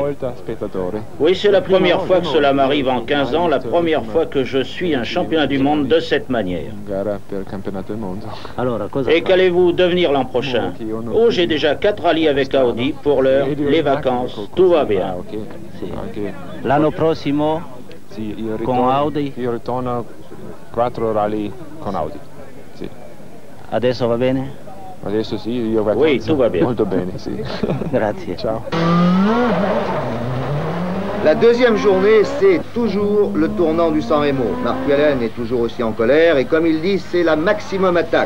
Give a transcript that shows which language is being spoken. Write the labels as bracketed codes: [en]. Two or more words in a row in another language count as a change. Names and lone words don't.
[fr] Oui, c'est la première fois que cela m'arrive en 15 ans, la première fois que je suis un championnat du monde de cette manière. Et qu'allez-vous devenir l'an prochain? Oh, j'ai déjà 4 rallyes avec Audi, pour l'heure, les vacances, tout va bien. [it] L'anno prossimo con Audi? Io ritorno 4 rally con Audi. Sì. Adesso va bene? Adesso sì, io vacanze. [fr] Oui, tout va bien. [it] Molto bene, sì. Grazie. Ciao. [fr] La deuxième journée, c'est toujours le tournant du San Remo. Marc Wellen est toujours aussi en colère et comme il dit, c'est la maximum attaque.